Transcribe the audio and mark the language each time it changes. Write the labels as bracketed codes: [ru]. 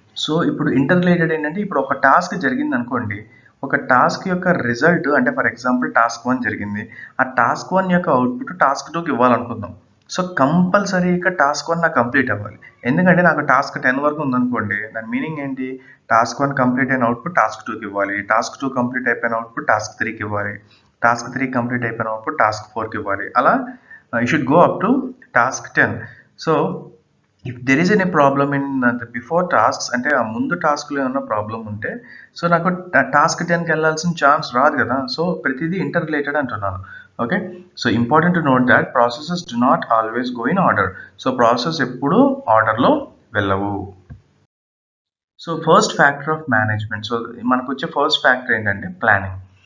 [te] So ఇప్పుడు ఇంటర్రిలేటెడ్ ఏంటంటే, ఇప్పుడు ఒక టాస్క్ జరిగింది అనుకోండి, ఒక టాస్క్ యొక్క రిజల్ట్ అంటే ఫర్ ఎగ్జాంపుల్ టాస్క్ 1 జరిగింది, ఆ టాస్క్ 1 యొక్క అవుట్పుట్ టాస్క్ 2కి ఇవ్వాలనుకుందాం. సో కంపల్సరీగా టాస్క్ 1 నాకు కంప్లీట్ అవ్వాలి. ఎందుకంటే నాకు టాస్క్ 10 వరకు ఉందనుకోండి, దాని మీనింగ్ ఏంటి, టాస్క్ 1 కంప్లీట్ అయిన అవుట్పుట్ టాస్క్ 2కి ఇవ్వాలి, టాస్క్ 2 కంప్లీట్ అయిపోయిన అవుట్పుట్ టాస్క్ 3కి ఇవ్వాలి, టాస్క్ 3 కంప్లీట్ అయిపోయిన అవుట్పుట్ టాస్క్ 4కి ఇవ్వాలి. [en] అలా you should go up to task 10. So if there is any problem in the before tasks, [te] అంటే ఆ ముందు టాస్క్లో ఏమన్నా ప్రాబ్లం ఉంటే, సో నాకు టాస్క్ 10కి వెళ్ళాల్సిన ఛాన్స్ రాదు కదా. సో ప్రతిదీ ఇంటర్ రిలేటెడ్ అంటున్నాను. [en] Okay, so important to note that processes do not always go in order. [te] So process ఎప్పుడు ఆర్డర్లో వెళ్ళవు. So first factor of management, so మనకు వచ్చే ఫస్ట్ ఫ్యాక్టర్ ఏంటంటే ప్లానింగ్.